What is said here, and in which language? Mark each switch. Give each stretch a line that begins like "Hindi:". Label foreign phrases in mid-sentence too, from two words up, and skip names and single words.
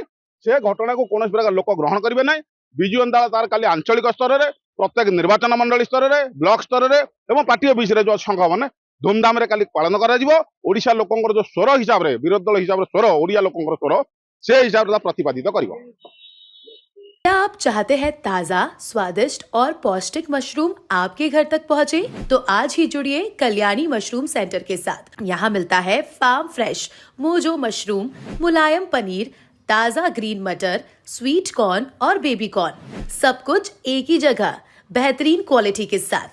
Odia: ସେ ଘଟଣାକୁ କୌଣସି ପ୍ରକାର ଲୋକ ଗ୍ରହଣ କରିବେ ନାହିଁ। ବିଜୁ ଜନତା ଦଳ ତାର କାଲି ଆଞ୍ଚଳିକ ସ୍ତରରେ, ପ୍ରତ୍ୟେକ ନିର୍ବାଚନ ମଣ୍ଡଳୀ ସ୍ତରରେ, ବ୍ଲକ ସ୍ତରରେ ଏବଂ ପାର୍ଟି ଅଫିସରେ ଯେଉଁ ସଂଘ ମାନେ ଧୁମଧାମରେ କାଲି ପାଳନ କରାଯିବ। ଓଡ଼ିଶା ଲୋକଙ୍କର ଯେଉଁ ସ୍ୱର ହିସାବରେ, ବିରୋଧୀ ଦଳ ହିସାବରେ ସ୍ୱର, ଓଡ଼ିଆ ଲୋକଙ୍କର ସ୍ୱର, ସେ ହିସାବରେ ତା ପ୍ରତିପାଦିତ କରିବ।
Hindi: क्या आप चाहते हैं ताज़ा, स्वादिष्ट और पौष्टिक मशरूम आपके घर तक पहुंचे? तो आज ही जुड़िए कल्याणी मशरूम सेंटर के साथ। यहाँ मिलता है
English: farm fresh
Hindi: मोजो मशरूम, मुलायम पनीर, ताज़ा ग्रीन मटर,
English: sweet corn
Hindi: और
English: baby corn,
Hindi: सब कुछ एक ही जगह, बेहतरीन क्वालिटी के साथ।